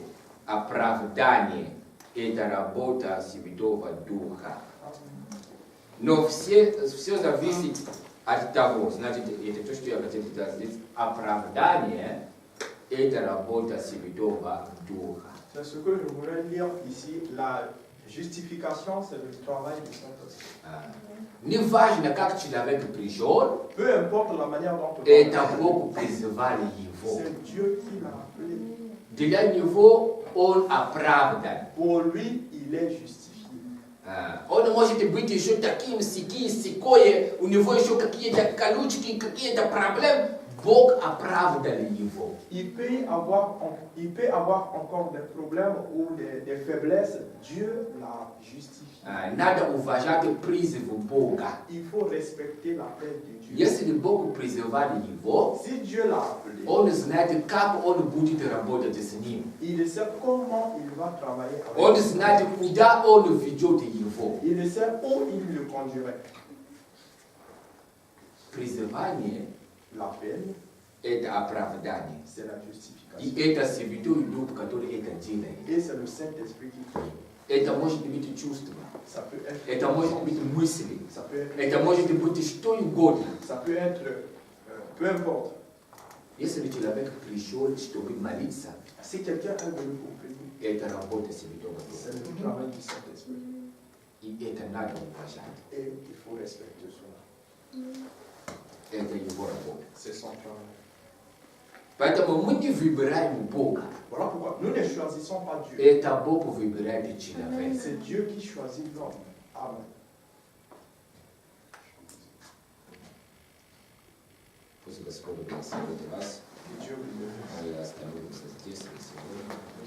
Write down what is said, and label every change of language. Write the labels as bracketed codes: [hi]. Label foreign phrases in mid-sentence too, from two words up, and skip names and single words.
[ru] Оправдание – это работа Святого Духа. Но все зависит от того, значит, это то, что я хотел сказать, оправдание – это работа Святого Духа. [fr] C'est ce que je voulais lire ici. La justification, c'est le travail du Saint-Esprit. [ru] Неважно, как человек пришел, [fr] Peu importe la manière dont [ru] это Бог призвал его. [fr] c'est Dieu qui l'a appelé. [ru] Для него он оправдан. [fr] Pour lui, il est justifié. [ru] Он может быть еще таким, сякое, у него еще какие-то колючки, какие-то проблемы. Бог оправдал его. [fr] Il peut avoir encore des problèmes ou des faiblesses. Dieu l'a justifié. [ru] Надо уважать призыв Бога. [fr] Il faut respecter l'appel de Dieu. [ru] Если Бог призывал его, [fr] Si Dieu l'a appelé, [ru] он знает, как он будет работать с ним. [fr] il sait comment il va travailler avec [ru] Он [fr] lui. [ru] знает, куда он ведет его. [fr] Il sait où il le conduirait. [ru] Призывание [fr] L'appel, – [ru] это оправдание. [fr] c'est la justification. [ru] И это Святой Дух, который это делает. [fr] Et c'est le Saint-Esprit qui fait. [ru] Это может быть чувство. [fr] Ça peut être, [ru] Это может быть мысли. [fr] ça peut être, [ru] Это может быть что угодно. [fr] ça peut être peu importe. [ru] Если человек пришел, чтобы молиться, [fr] Si quelqu'un est venu pour prier, [ru] это работа Святого [fr] c'est [ru] Духа. [fr] le travail du Saint-Esprit. [ru] И это надо уважать. [fr] Et il faut respecter cela. [ru] Это его работа. [fr] C'est son travail. [ru] Поэтому мы не выбираем Бога. [fr] Voilà pourquoi nous ne choisissons pas Dieu. [ru] Это Бог выбирает человека. [fr] C'est Dieu qui choisit l'homme. Amen. [ru] Пусть Господь благословит вас. [fr] Que Dieu vous bénisse. [ru] Мы остановимся здесь и сегодня.